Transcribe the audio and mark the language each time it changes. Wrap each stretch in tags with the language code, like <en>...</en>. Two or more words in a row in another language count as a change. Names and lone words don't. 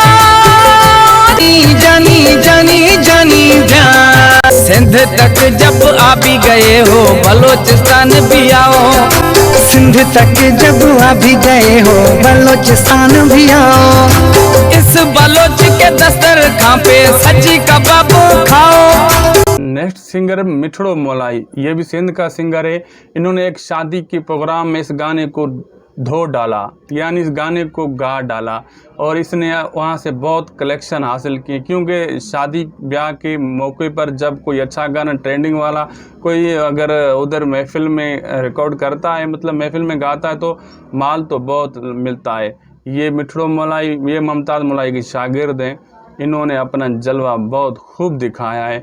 <hi>जानी जानी जानी ध्यान, सिंध तक जब आ भी गए हो बलोचिस्तान भी आओ। सिंध तक जब आ भी गए हो बलोचिस्तान भी आओ। इस बलोच के दस्तरखां पे सच्ची कबाब खाओ। नेक्स्ट सिंगर मिठड़ो मोलाई, ये भी सिंध का सिंगर है। इन्होंने एक शादी के प्रोग्राम में इस गाने को धो डाला, यानी इस गाने को गा डाला, और इसने वहाँ से बहुत कलेक्शन हासिल किए। क्योंकि शादी ब्याह के मौके पर जब कोई अच्छा गाना ट्रेंडिंग वाला कोई अगर उधर महफिल में रिकॉर्ड करता है, मतलब महफिल में गाता है, तो माल तो बहुत मिलता है। ये मिठड़ो मोलाई, ये मुमताज़ मोलाई की शागिर्द हैं। इन्होंने अपना जलवा बहुत खूब दिखाया है।</hi>